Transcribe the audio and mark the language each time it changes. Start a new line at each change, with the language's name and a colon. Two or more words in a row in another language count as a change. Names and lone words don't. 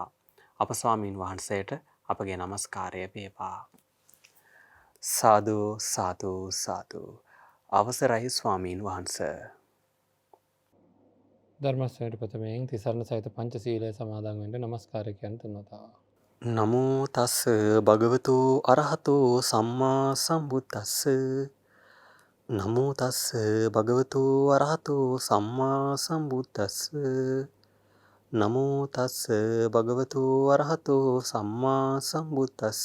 Sinhala: අප ස්වාමීන් වහන්සේට අපගේ නමස්කාරය වේවා. සාදු සාදු සාදු. අවසරයි ස්වාමීන් වහන්ස. ධර්මශ්‍රේණියට ප්‍රථමයෙන් තිසරණ සහිත පංචශීලය සමාදන් වෙන්න නමස්කාරය කියන්න තුන්වතාව.
Pali: නමෝ තස්ස භගවතු අරහතු සම්මා සම්බුද්දස්ස. නමෝ තස්ස භගවතු අරහතු සම්මා සම්බුද්දස්ස. නමෝ තස්ස භගවතු අරහතු සම්මා සම්බුද්දස්ස.